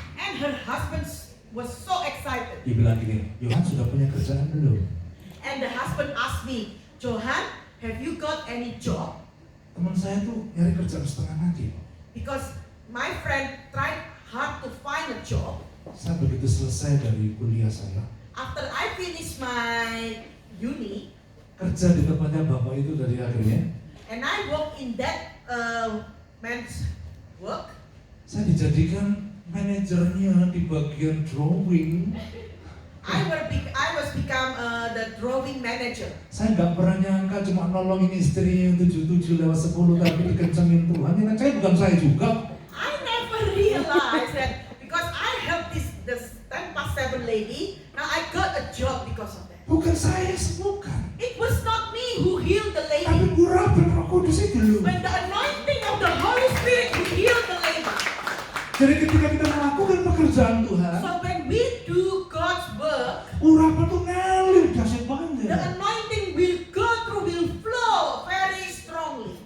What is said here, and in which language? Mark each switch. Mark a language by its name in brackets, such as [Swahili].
[English] And her husband was so excited. [Indonesian] Dibilang gini, Yohan sudah punya kerjaan belum? [English] And the husband asked me, Johan, have you got any job? [Indonesian] Teman saya tuh nyari kerjaan setengah mati. [English] Because my friend tried hard to find a job. [Indonesian] Saya begitu selesai dari kuliah saya, [English] After I finished my uni, [Indonesian] kerja di tempatnya bapak itu dari akhirnya, [English] and I work in that man's work, [Indonesian] saya dijadikan manajernya di bagian drawing. [English] I was become the drawing manager. [Indonesian] Saya nggak pernah nyangka cuma nolongin istri yang 7:10 tapi dikencengin Tuhan. Ya kan saya bukan saya juga. [English] I never realized that because I helped this 10 past 7 lady, now I got a job because of that. [Indonesian] Bukan saya sembuhkan, [English] It was not me who healed the [Indonesian] tapi [English] lady, [Indonesian] urapan Roh Kudus itu loh. [English] but the anointing of the Holy Spirit who healed the lady. [Indonesian] Jadi ketika kita melakukan pekerjaan Tuhan, [English] So when we do God's work, [Indonesian] urapan tuh ngalir dahsyat banget. [English] anointing will go through, will flow very strongly.